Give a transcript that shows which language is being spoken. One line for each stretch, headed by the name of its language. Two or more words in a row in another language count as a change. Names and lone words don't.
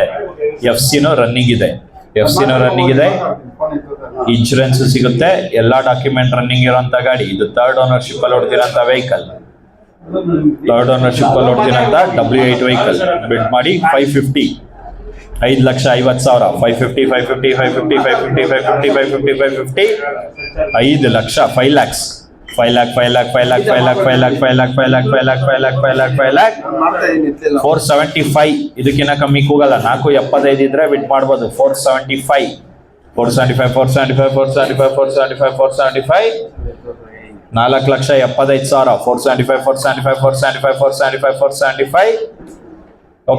Kannada: FC ರನ್ನಿಂಗ್ ಇದೆ, ರನ್ನಿಂಗ್ ಇದೆ, ಇನ್ಶೂರೆನ್ಸ್ ಸಿಗುತ್ತೆ, ಎಲ್ಲಾ ಡಾಕ್ಯುಮೆಂಟ್ ರನ್ನಿಂಗ್ ಇರೋಂಥ ಗಾಡಿ. ಇದು 3rd ಓನರ್ಶಿಪ್ ಅಲ್ಲಿ ಓಡ್ತಿರೋಂಥ ವೆಹಿಕಲ್. 3rd ಓನರ್ಶಿಪ್ ಅಲ್ಲಿ ಓಡ್ತಿರೋಂಥ W8 ವೆಹಿಕಲ್. ಬಿಡ್ ಮಾಡಿ 550, 5,50,000. 550, 550, 550, 550, 550, 550, 550 5 ಲಕ್ಷ. 5 lakhs, 5 lakh, 5 lakh, 5 lakh, 5 lakh, 5 lakh, 5 lakh, 5 lakh, 5 lakh, 5 lakh, 5 lakh, 5 lakh 475. ಇದಕ್ಕಿಂತ ಕಮ್ಮಿ ಕೂಗಲ್ಲ. 475 ಇದ್ರೆ ಬಿಟ್ ಮಾಡ್ಬೋದು. 475, 475, 475, 475, 475, 475 4,75,000. 475, 475, 475, 475, 475 ಓಕೆ.